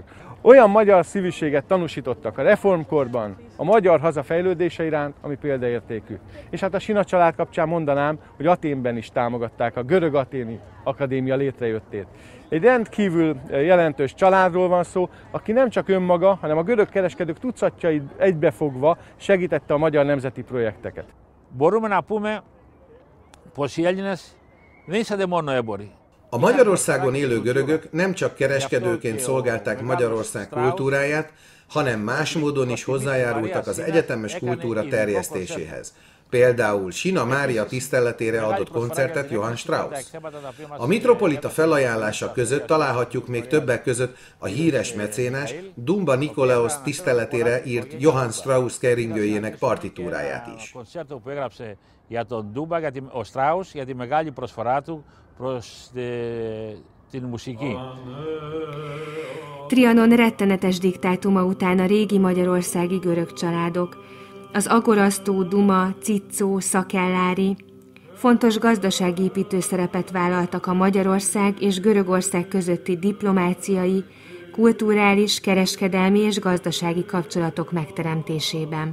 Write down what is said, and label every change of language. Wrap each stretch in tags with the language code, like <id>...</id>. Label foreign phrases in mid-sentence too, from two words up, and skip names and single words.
<hu>Olyan magyar szívűséget tanúsítottak a reformkorban a magyar haza fejlődése iránt, ami példaértékű. És hát a Sina család kapcsán mondanám, hogy Athénben is támogatták a Görög-Athéni Akadémia létrejöttét. Egy rendkívül jelentős családról van szó, aki nem csak önmaga, hanem a görög kereskedők tucatjait egybefogva segítette a magyar nemzeti projekteket.</hu> <el>Μπορούμε να πούμε πως οι Έλληνες δεν ήσαν μόνο έμποροι.</el> <hu>A Magyarországon élő görögök nem csak kereskedőként szolgálták Magyarország kultúráját, hanem más módon is hozzájárultak az egyetemes kultúra terjesztéséhez. Például Sina Mária tiszteletére adott koncertet Johann Strauss. A mitropolita felajánlása között találhatjuk még többek között a híres mecénás Dumba Nikolaos tiszteletére írt Johann Strauss keringőjének partitúráját is.</hu> <el>Για τον Ντούμπα, ο Στράους, για τη μεγάλη προσφορά του προς την μουσική.</el> <hu>Trianon rettenetes diktátuma után a régi magyarországi görög családok, az Agorasztó, Duma, Ciccó, Szakellári fontos gazdaságépítő szerepet vállaltak a Magyarország és Görögország közötti diplomáciai, kulturális, kereskedelmi és gazdasági kapcsolatok megteremtésében.</hu>